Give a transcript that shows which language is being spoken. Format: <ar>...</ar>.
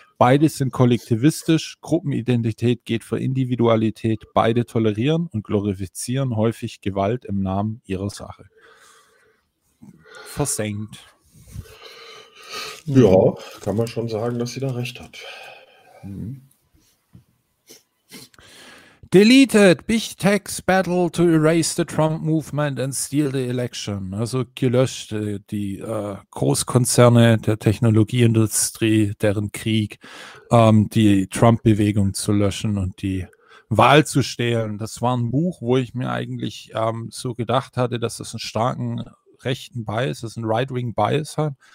<de>Beide sind kollektivistisch, Gruppenidentität geht vor Individualität, beide tolerieren und glorifizieren häufig Gewalt im Namen ihrer Sache. Versenkt. Ja, kann man schon sagen, dass sie da recht hat.</de> <en>Deleted Big Tech's Battle to Erase the Trump Movement and Steal the Election.</en> <de>Also gelöscht die Großkonzerne der Technologieindustrie, deren Krieg, die Trump-Bewegung zu löschen und die Wahl zu stehlen. Das war ein Buch, wo ich mir eigentlich so gedacht hatte, dass es einen starken rechten Bias, das ist ein Right-Wing-Bias hat.</de>